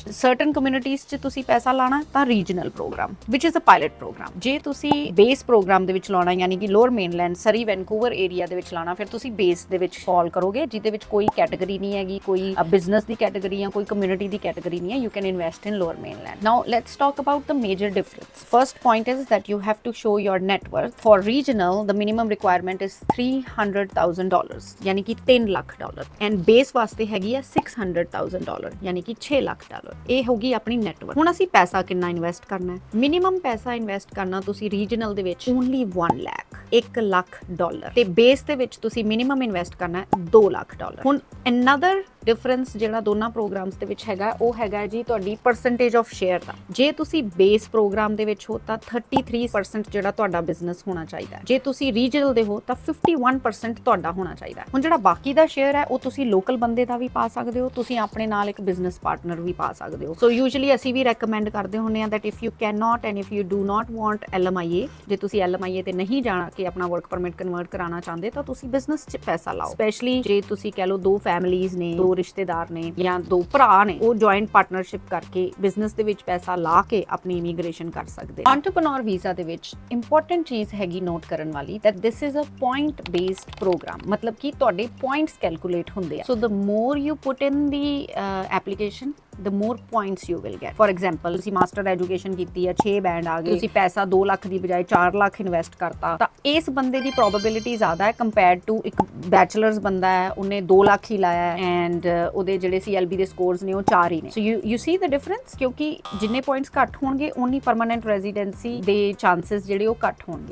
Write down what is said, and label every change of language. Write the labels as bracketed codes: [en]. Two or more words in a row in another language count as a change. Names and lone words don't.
[en] certain communities [pa] 'ਚ ਤੁਸੀਂ ਪੈਸਾ ਲਾਣਾ ਤਾਂ [en] regional program, which is a pilot program. [pa] ਜੇ ਤੁਸੀਂ [en] base program [pa] ਦੇ ਵਿੱਚ ਲਾਉਣਾ, ਯਾਨੀ ਕਿ ਲੋਅਰ ਮੇਨਲੈਂਡ, ਸਰੀ, ਵੈਨਕੂਵਰ ਏਰੀਆ ਦੇ ਵਿੱਚ ਲਾਣਾ, ਫਿਰ ਤੁਸੀਂ ਬੇਸ ਦੇ ਵਿੱਚ ਫਾਲ ਕਰੋਗੇ, ਜਿਹਦੇ ਵਿੱਚ ਕੋਈ ਕੈਟਾਗਰੀ ਨਹੀਂ ਹੈਗੀ, ਕੋਈ ਬਿਜ਼ਨਸ ਦੀ ਕੈਟਾਗਰੀ ਜਾਂ ਕੋਈ ਕਮਿਊਨਿਟੀ ਦੀ ਕੈਟਾਗਰੀ ਨਹੀਂ ਹੈ। [en] You can invest in Lower Mainland. Now let's talk about the major difference. ਫਰਸਟ point is that you have to show your net worth. For regional, the minimum requirement is $300,000, [pa] ਯਾਨੀ ਕਿ $3 ਲੱਖ, [en] and base [pa] ਵਾਸਤੇ ਹੈਗੀ ਆ $600,000, ਯਾਨੀ ਕਿ $6 ਲੱਖ। ਇਹ ਹੋਗੀ ਆਪਣੀ ਨੈਟਵਰਕ। ਹੁਣ ਅਸੀਂ ਪੈਸਾ ਕਿੰਨਾ ਇਨਵੈਸਟ ਕਰਨਾ ਹੈ? ਮਿਨੀਮਮ ਪੈਸਾ ਇਨਵੈਸਟ ਕਰਨਾ ਤੁਸੀਂ ਰੀਜਨਲ ਦੇ ਵਿੱਚ ਓਨਲੀ $1 ਲੱਖ, $1 ਲੱਖ, ਤੇ ਬੇਸ ਦੇ ਵਿੱਚ ਤੁਸੀਂ ਮਿਨੀਮਮ ਇਨਵੈਸਟ ਕਰਨਾ ਹੈ $2 ਲੱਖ। ਹੁਣ [en] another difference [pa] ਜਿਹੜਾ ਦੋਨਾਂ ਪ੍ਰੋਗਰਾਮਸ ਦੇ ਵਿੱਚ ਹੈਗਾ, ਉਹ ਹੈਗਾ ਜੀ ਤੁਹਾਡੀ [en] percentage of share [pa] ਦਾ। ਜੇ ਤੁਸੀਂ [en] base program [pa] ਦੇ ਵਿੱਚ ਹੋ ਤਾਂ 33% ਜਿਹੜਾ ਤੁਹਾਡਾ ਬਿਜ਼ਨਸ ਹੋਣਾ ਚਾਹੀਦਾ। ਜੇ ਤੁਸੀਂ ਰੀਜਨਲ ਦੇ ਹੋ ਤਾਂ 51% ਤੁਹਾਡਾ ਹੋਣਾ ਚਾਹੀਦਾ। ਹੁਣ ਜਿਹੜਾ ਬਾਕੀ ਦਾ ਸ਼ੇਅਰ ਹੈ ਉਹ ਤੁਸੀਂ ਲੋਕਲ ਬੰਦੇ ਦਾ ਵੀ ਪਾ ਸਕਦੇ ਹੋ, ਤੁਸੀਂ ਆਪਣੇ ਨਾਲ ਇੱਕ [en] business partner [pa] ਵੀ ਪਾ ਸਕਦੇ ਹੋ। [en] so usually [pa] ਅਸੀਂ ਵੀ ਰეკਮੈਂਡ ਕਰਦੇ ਹੁੰਦੇ ਹਾਂ [en] that if you cannot and if you do not want LMIA, [pa] ਜੇ ਤੁਸੀਂ LMIA ਤੇ ਨਹੀਂ ਜਾਣਾ ਕਿ ਆਪਣਾ [en] work permit convert [pa] ਕਰਾਉਣਾ ਚਾਹੁੰਦੇ, ਤਾਂ ਤੁਸੀਂ ਬਿਜ਼ਨਸ 'ਚ ਪੈਸਾ ਲਾਓ। ਸਪੈਸ਼ਲੀ ਜੇ ਤੁਸੀਂ ਕਹਿ ਲਓ ਦੋ ਫੈਮਿਲੀਜ਼ ਨੇ, ਦੋ ਰਿਸ਼ਤੇਦਾਰ ਨੇ ਜਾਂ ਦੋ ਭਰਾ ਨੇ, ਉਹ [en] joint partnership [pa] ਕਰਕੇ ਬਿਜ਼ਨਸ ਦੇ ਵਿੱਚ ਪੈਸਾ ਲਾ ਕੇ ਆਪਣੀ ਇਮੀਗ੍ਰੇਸ਼ਨ ਕਰ ਸਕਦੇ। [en] entrepreneur visa [pa] ਦੇ ਵਿੱਚ ਇੰਪੋਰਟੈਂਟ ਚੀਜ਼ ਹੈਗੀ ਨੋਟ ਕਰਨ ਵਾਲੀ, [en] that this is a point based program, [pa] ਮਤਲਬ ਕਿ ਤੁਹਾਡੇ [en] points calculate [pa] ਹੁੰਦੇ ਆ। ਸੋ [en] the more you put in the application, the more points you will get. For example, [pa] ਤੁਸੀਂ [en] master education [pa] ਕੀਤੀ ਹੈ, 6 ਬੈਂਡ ਆ ਗਏ, ਤੁਸੀਂ ਪੈਸਾ 2 ਲੱਖ ਦੀ ਬਜਾਏ 4 ਲੱਖ ਇਨਵੈਸਟ ਕਰਤਾ, ਤਾਂ ਇਸ ਬੰਦੇ ਦੀ ਪ੍ਰੋਬੇਬਿਲਿਟੀ ਜ਼ਿਆਦਾ ਹੈ [en] compared to [pa] ਇੱਕ ਬੈਚਲਰਸ ਬੰਦਾ ਹੈ, ਉਹਨੇ 2 ਲੱਖ ਹੀ ਲਾਇਆ ਐਂਡ ਉਹਦੇ ਜਿਹੜੇ CLB ਦੇ ਸਕੋਰਸ ਨੇ ਉਹ 4 ਹੀ ਨੇ। [en] so you see the difference, [pa] ਕਿਉਂਕਿ ਜਿੰਨੇ ਪੁਆਇੰਟਸ ਘੱਟ ਹੋਣਗੇ ਉਨੀ [en] permanent residency [pa] ਦੇ ਚਾਂਸਸ ਜਿਹੜੇ ਉਹ ਘੱਟ ਹੋਣਗੇ।